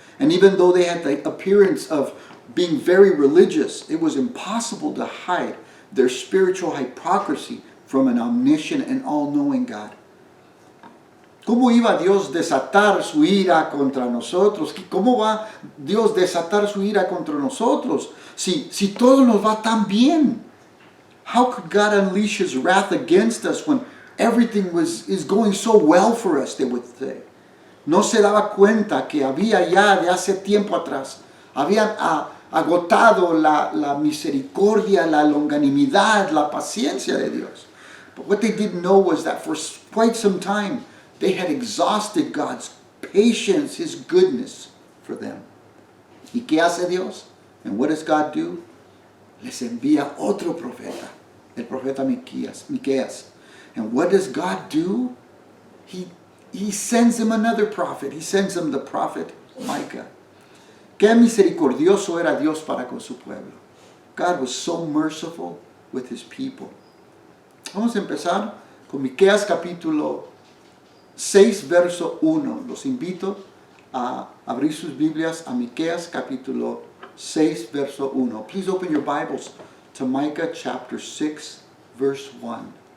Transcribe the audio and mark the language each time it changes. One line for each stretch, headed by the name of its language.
English: And even though they had the appearance of being very religious, it was impossible to hide their spiritual hypocrisy from an omniscient and all-knowing God.
Spanish: ¿Cómo iba Dios desatar su ira contra nosotros? ¿Cómo va Dios desatar su ira contra nosotros? Si todo nos va tan bien.
English: How could God unleash his wrath against us when everything is going so well for us, they would say?
Spanish: No se daba cuenta que había ya de hace tiempo atrás, habían agotado la misericordia, la longanimidad, la paciencia de Dios.
English: But what they didn't know was that for quite some time, they had exhausted God's patience, his goodness for them.
Spanish: ¿Y qué hace Dios?
English: And what does God do?
Spanish: Les envía otro profeta, el profeta Miqueas.
English: And what does God do? He sends him another prophet. He sends him the prophet Micah.
Spanish: Qué misericordioso era Dios para con su pueblo.
English: God was so merciful with his people.
Spanish: Vamos a empezar con Miqueas capítulo 6, verso 1. Los invito a abrir sus Biblias a Miqueas capítulo 6, verso 1.
English: Please open your Bibles to Micah chapter 6, verse 1.